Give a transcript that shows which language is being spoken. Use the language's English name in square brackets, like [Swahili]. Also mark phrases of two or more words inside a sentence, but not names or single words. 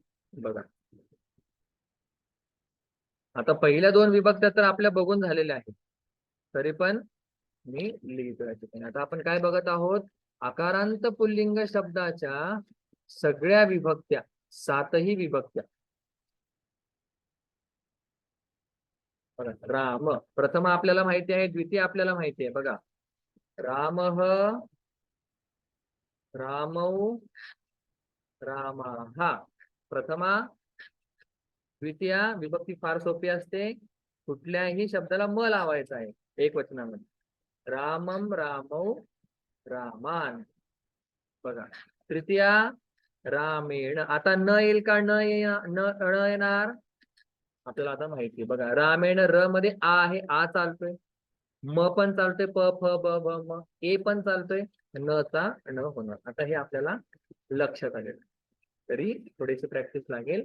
[Marathi] बघा, आता पहिल्या 2 विभक्त्या तर आपल्या बघून झालेल्या आहेत, तरी पण मी लिहितोय. आता आपण काय बघत आहोत? आकारांत पुल्लिंग शब्दाच्या सगळ्या विभक्त्या, 7ही विभक्त्या. राम प्रथम आपल्याला माहिती आहे, द्वितीय आपल्याला माहिती आहे. बघा, [Sanskrit] रामः, रामौ, रामाः. [Marathi] प्रथमा, द्वितीया विभक्ती फार सोपी असते. कुठल्याही शब्दाला म लावायचा आहे एक वचनामध्ये. [Sanskrit] रामम रामौ रामान. [Marathi] बघा, तृतीया रामेण. आता न येईल का? न येणार आपल्याला आता माहिती. बघा, रामेण र मध्ये आ आहे, आ चालतोय. म पण चालतोय, प फ ब भ म. ए पण चालतोय, न चा न होणार. आता हे आपल्याला लक्षात आले, तरी थोडीशी प्रॅक्टिस लागेल.